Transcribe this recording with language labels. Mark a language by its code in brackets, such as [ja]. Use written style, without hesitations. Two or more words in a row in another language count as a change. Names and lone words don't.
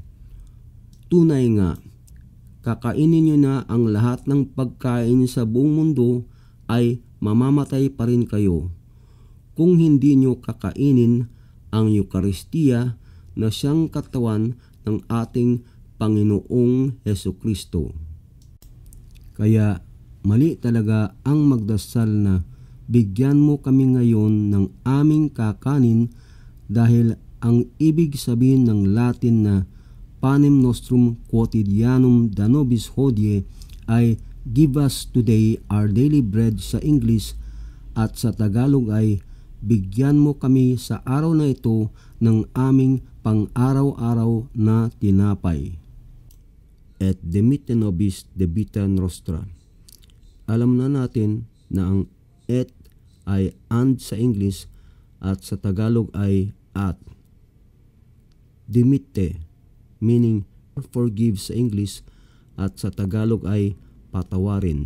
[tl] Tunay nga, kakainin nyo na ang lahat ng pagkain sa buong mundo ay mamamatay pa rin kayo kung hindi nyo kakainin ang Eucharistia na siyang katawan ng ating Panginoong Hesukristo. Kaya mali talaga ang magdasal na bigyan mo kami ngayon ng aming kakanin, dahil ang ibig sabihin ng Latin na [la] panem nostrum quotidianum da nobis hodie [tl] ay [en] Give us today our daily bread [tl] sa English at sa Tagalog ay bigyan mo kami sa araw na ito ng aming pang-araw-araw na tinapay. [la] Et dimitte nobis debita nostra. [tl] Alam na natin na ang et ay and sa English at sa Tagalog ay at. Dimitte, meaning forgive sa English at sa Tagalog ay patawarin.